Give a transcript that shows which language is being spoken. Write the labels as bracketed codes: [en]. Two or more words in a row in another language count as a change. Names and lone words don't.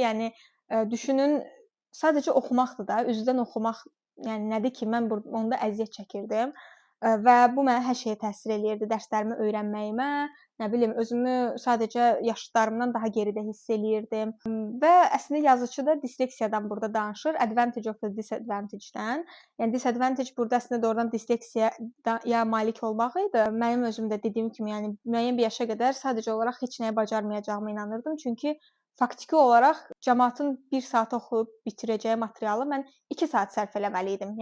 [az] Yəni düşünün, sadəcə oxumaqdır da, üzdən oxumaq, yəni nədir ki, mən onda əziyyət çəkirdim və bu mənə hər şeyə təsir eləyirdi. Dərslərimi öyrənməyimə, nə bilim, özümü sadəcə yaşıdlarımdan daha geridə hiss eləyirdim və əslində yazıçı da disleksiyadan burada danışır, [en] advantage of the disadvantage-dən. [az] Yəni disadvantage burada əslində doğrudan disleksiyaya malik olmaq idi. Mənim özüm də dediyim kimi, yəni müəyyən bir yaşa qədər sadəcə olaraq heç nəyə bacarmayacağıma inanırdım. Çünki faktiki olaraq cəmaatın 1 saat oxuyub bitirəcəyi materialı mən 2 saat sərf eləməli idim.